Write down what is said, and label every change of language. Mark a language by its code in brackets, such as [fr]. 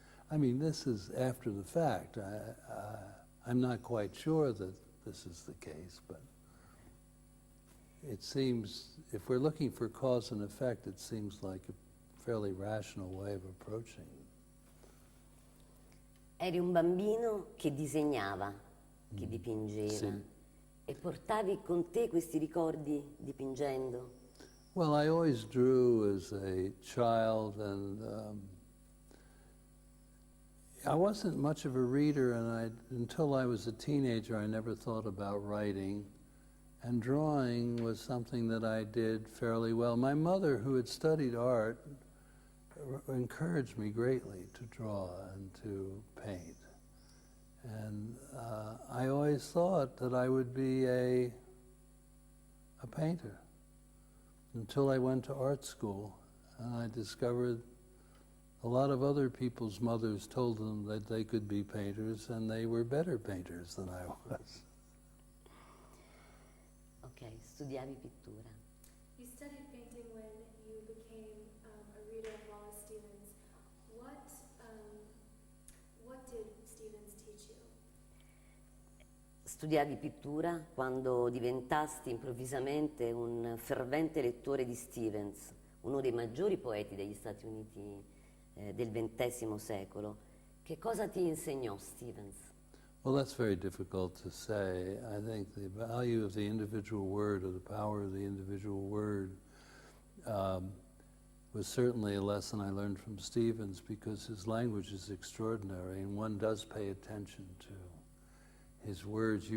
[en] I mean, this is after the fact. I'm not quite sure that this is the case, but it seems, if we're looking for cause and effect, it seems like a fairly rational way of approaching it. [it] Eri un bambino che disegnava, che dipingeva, Sì. E portavi con te questi ricordi dipingendo? [en] Well, I always drew as a child, and I wasn't much of a reader, and until I was a teenager, I never thought about writing. And drawing was something that I did fairly well. My mother, who had studied art, encouraged me greatly to draw and to paint. And I always thought that I would be a painter until I went to art school, and I discovered a lot of other people's mothers told them that they could be painters, and they were better painters than I was. [it] Ok, studiavi pittura. [en] You studied painting when you became a reader of Wallace Stevens. What did Stevens teach you? [it] Studiavi pittura quando diventasti improvvisamente un fervente lettore di Stevens, uno dei maggiori poeti degli Stati Uniti del XX secolo. Che cosa ti insegnò Stevens? [en] Well, that's very difficult to say. I think the value of the individual word, or the power of the individual word, was certainly a lesson I learned from Stevens, because his language is extraordinary, and one does pay attention to his words.